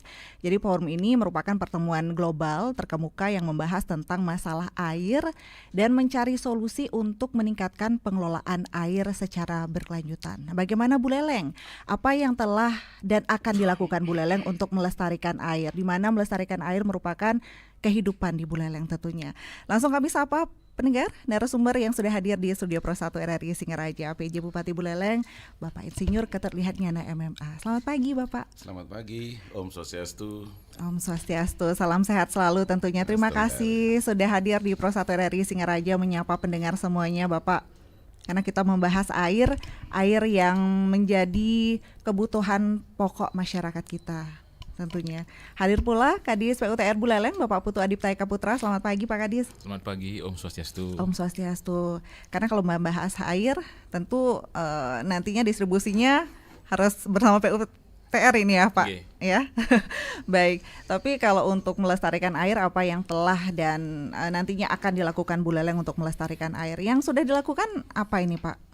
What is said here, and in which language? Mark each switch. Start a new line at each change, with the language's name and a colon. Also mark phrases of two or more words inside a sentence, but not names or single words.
Indonesian: Jadi forum ini merupakan pertemuan global terkemuka yang membahas tentang masalah air dan mencari solusi untuk meningkatkan pengelolaan air secara berkelanjutan. Nah, bagaimana Buleleng? Apa yang telah dan akan dilakukan Buleleng untuk melestarikan air? Di mana melestarikan air merupakan kehidupan di Buleleng tentunya. Langsung kami sapa pendengar, narasumber yang sudah hadir di Studio Pro 1 RRI Singaraja, PJ Bupati Buleleng, Bapak Insinyur Keterlihat Nyana MMA. Selamat pagi Bapak. Selamat pagi, Om Swastiastu. Om Swastiastu, salam sehat selalu tentunya. Terima kasih sudah hadir di Pro 1 RRI Singaraja menyapa pendengar semuanya Bapak. Karena kita membahas air yang menjadi kebutuhan pokok masyarakat kita. Tentunya. Hadir pula Kadis PUTR Buleleng, Bapak Putu Adipta Eka Putra. Selamat pagi Pak Kadis. Selamat pagi, Om Swastiastu. Om Swastiastu. Karena kalau membahas air, tentu nantinya distribusinya harus bersama PUTR ini ya Pak. Okay. Ya, baik. Tapi kalau untuk melestarikan air, apa yang telah dan nantinya akan dilakukan Buleleng untuk melestarikan air? Yang sudah dilakukan apa ini Pak?